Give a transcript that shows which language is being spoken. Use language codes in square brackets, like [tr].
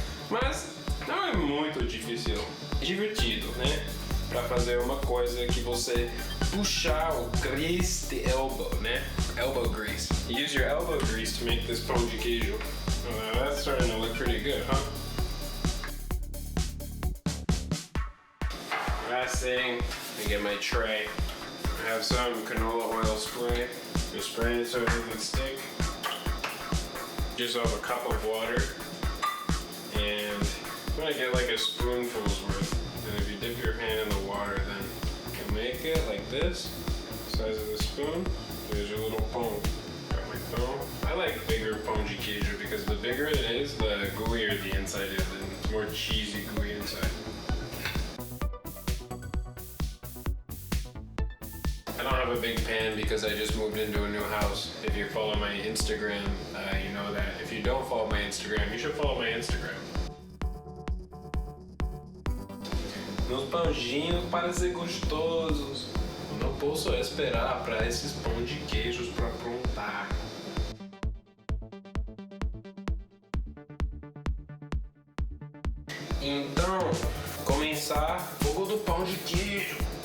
[pt] Mas não é muito difícil. É divertido, né? Para fazer uma coisa que você puxar o grease de elbow, né? [en] Elbow grease. You use your elbow grease to make this pão de queijo. Oh, that's starting to look pretty good, huh? Last thing, I get my tray. I have some canola oil spray. Just spray it so it doesn't stick. Just have a cup of water. And I'm gonna get like a spoonful's worth. And if you dip your hand in the water, then you can make it like this. Size of the spoon. There's your little pão. Got my phone. I like bigger pão de queijo because the bigger it is, the gooier the inside is, and it's more cheesy gooey inside. I don't have a big pan because I just moved into a new house. If you follow my Instagram, you know that. If you don't follow my Instagram, you should follow my Instagram. [pt] nos pãozinhos para ser gostosos. Eu não posso esperar para esses pão de queijos para aprontar. Então, começar fogo do pão de queijo.